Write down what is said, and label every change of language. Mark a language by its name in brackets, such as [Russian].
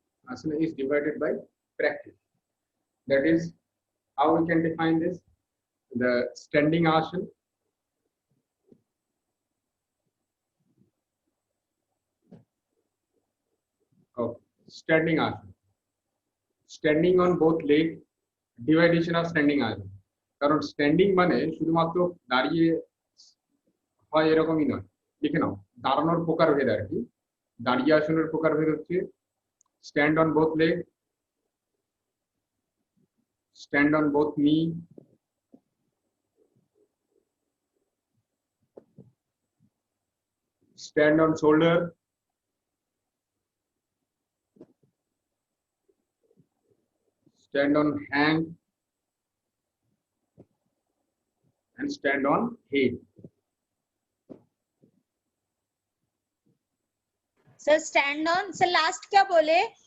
[English] Asana is divided by practice. That is how we can define this. The standing asana, okay, standing asana, standing on both legs, division of standing asana. [Bangla] কারণ standing মানে শুধুমাত্র দাঁড়িয়ে হয় এরকমই নয়। লিখে নাও, দাঁড়ানোর প্রকারভেদ আর কি। দাঁড়িয়ে আসনের প্রকারভেদ হচ্ছে [English] Stand on both leg, stand on both knee, stand on shoulder, stand on hand, and stand on head. [Hindi] Sir stand on sir last क्या बोले?